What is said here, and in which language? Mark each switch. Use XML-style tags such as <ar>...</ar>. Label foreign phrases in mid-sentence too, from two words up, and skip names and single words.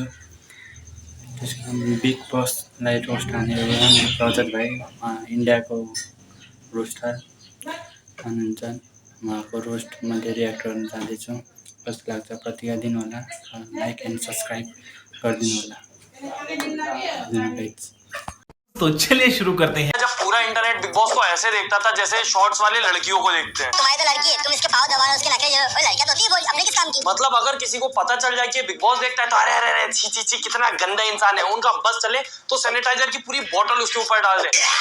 <ne>त्यसको नाम बिग बसलाई रोस्ट हाने रजत भाइ, इन्डियाको रोस्टर हुनुहुन्छ। उहाँको रोस्ट मैले रियाक्ट गर्न जाँदैछु। कस्तो लाग्छ प्रतिक्रिया दिनु होला,</ne> <en>like and subscribe</en> <ne>गरिदिनु होला।</ne> <hi>तो चलिए शुरू करते हैं। जब पूरा इंटरनेट बिग बॉस को ऐसे देखता था जैसे शॉर्ट्स वाली लड़कियों को देखते हैं। तुम्हारी तो लड़की है, तुम इसके पाँव दबाना, उसके नखरे जो लड़कियां तो थी, वो अपने किस काम की। मतलब अगर किसी को पता चल जाए कि बिग बॉस देखता है तो अरे अरे अरे छी छी छी कितना गंदा इंसान है, उनका बस चले तो सैनिटाइजर की पूरी बोतल उसके ऊपर डाल दे।</hi>